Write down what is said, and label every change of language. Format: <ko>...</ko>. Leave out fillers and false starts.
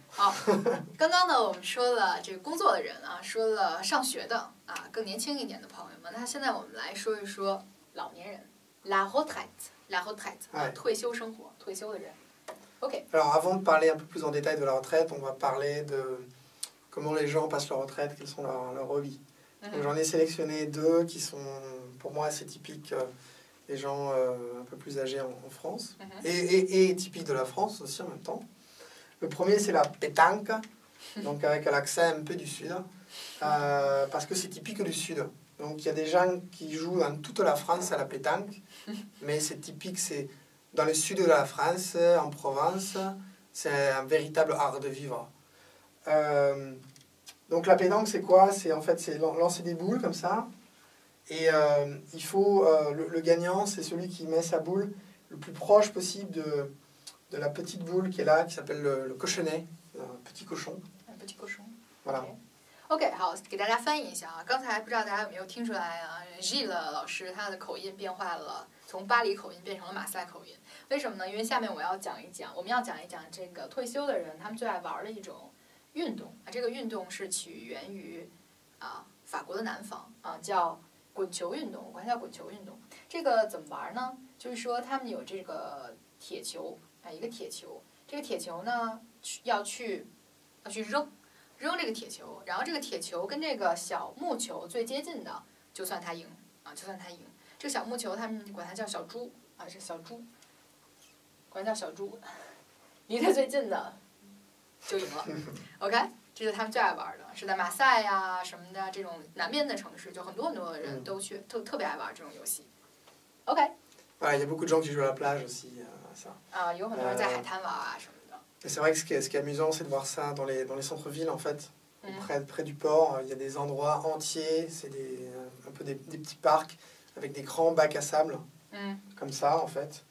<zh>好，刚刚呢，我们说了这个工作的人啊，说了上学的啊，更年轻一点的朋友们。那现在我们来说一说老年人 ，</zh> <fr>la retraite，la retraite， ouais.</fr> <zh>退休生活，退休的人。OK。</zh> <fr>Alors, avant de parler un peu plus en détail de la retraite, on va parler de comment les gens passent leur retraite, quels sont leurs hobbies. Donc, j'en ai sélectionné deux qui sont pour moi assez typiques des gens un peu plus âgés en France et typiques de la France aussi en même temps. Le premier, c'est la pétanque, donc avec l'accent un peu du sud, parce que c'est typique du sud. Donc il y a des gens qui jouent dans toute la France à la pétanque, mais c'est typique, c'est dans le sud de la France, en Provence, c'est un véritable art de vivre. Donc la pétanque, c'est quoi? C'est en fait c'est lancer des boules comme ça, et il faut le gagnant, c'est celui qui met sa boule le plus proche possible de la petite boule qui est là, qui s'appelle le cochonnet, un petit cochon. Un petit cochon. Voilà.</fr> <zh>OK， 好，给大家翻译一下啊。刚才不知道大家有没有听出来啊 ，Gilles 老师他的口音变化了，从巴黎口音变成了马赛口音。为什么呢？因为下面我们要讲一讲这个退休的人他们最爱玩的一种运动啊。这个运动是起源于法国的南方啊，叫滚球运动，我管它叫滚球运动。这个怎么玩呢？就是说他们有这个铁球啊，一个铁球，这个铁球呢要去扔这个铁球，然后这个铁球跟这个小木球最接近的，就算他赢啊，就算他赢。这个小木球他们管它叫小猪啊，是小猪，管它叫小猪，离它最近的就赢了。 OK， 这是他们最爱玩的，是在马赛呀什么的这种南边的城市，就很多的人都去特别爱玩这种游戏。 OK。</zh> <fr>Voilà, il y a beaucoup de gens qui jouent à la plage aussi, ça.</fr> <zh>啊，有很多人在海滩玩啊什么的。</zh> <fr>Et c'est vrai que ce qui est amusant, c'est de voir ça dans les centres-villes, en fait. Près du port, il y a des endroits entiers, c'est un peu des petits parcs avec des grands bacs à sable, comme ça, en fait.</fr>